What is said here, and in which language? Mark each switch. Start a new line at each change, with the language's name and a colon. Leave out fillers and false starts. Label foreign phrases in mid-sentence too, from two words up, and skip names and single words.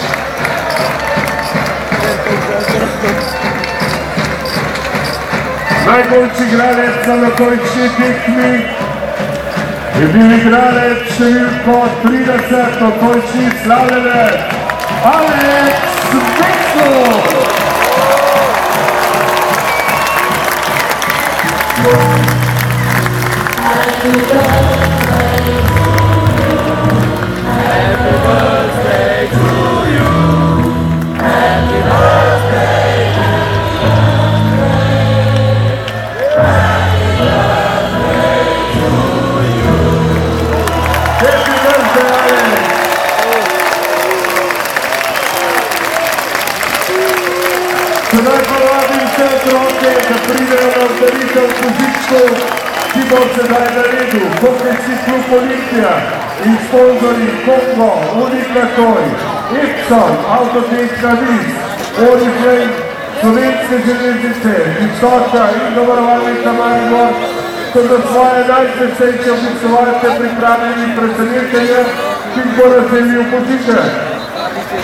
Slovenian: Najboljši igralec na nocojšnji tekmi je bil igralec številko 30 nocojšnji slavljenec Aleks Vektor.
English: Happy birthday to you. Happy birthday. Happy birthday to you. Happy birthday, Alex.
Slovenian: Sedaj pa vabim vse otroke, da pridejo na obdaritev v Božičku, ki bo sedaj na redu. Hokejski klub Olimpija in sponzorji Kongo, Unikatoj, Epson, Avtotehnika Vis, Oriflame, Slovenske železnice, Visoka in Zavarovalnica Maribor so za svoje najsrečnejše obiskovalce pripravljeni presenečenja, ki jih bo razdelil počitek.